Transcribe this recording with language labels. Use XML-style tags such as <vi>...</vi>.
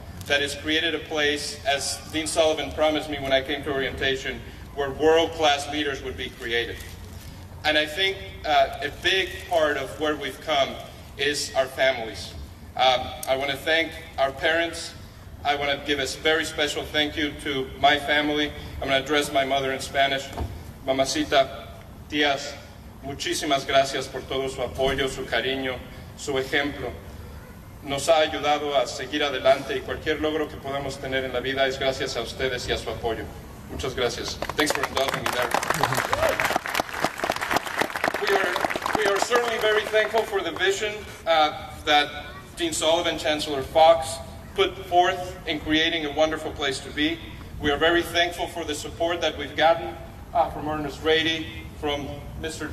<en>That it's created a place, as Dean Sullivan promised me when I came to orientation, where world-class leaders would be created. And I think a big part of where we've come is our families. I want to thank our parents. I want to give a very special thank you to my family. I'm going to address my mother in Spanish.</en> <es>Mamacita, tías, muchísimas gracias por todo su apoyo, su cariño, su ejemplo. Nos ha ayudado a seguir adelante y cualquier logro que podamos tener en la vida es gracias a ustedes y a su apoyo. Muchas gracias.</es> <en>Thanks for indulging me there. We are certainly very thankful for the vision that Dean Sullivan, Chancellor Fox, put forth in creating a wonderful place to be. We are very thankful for the support that we've gotten from Ernest Rady, from Mr.</en>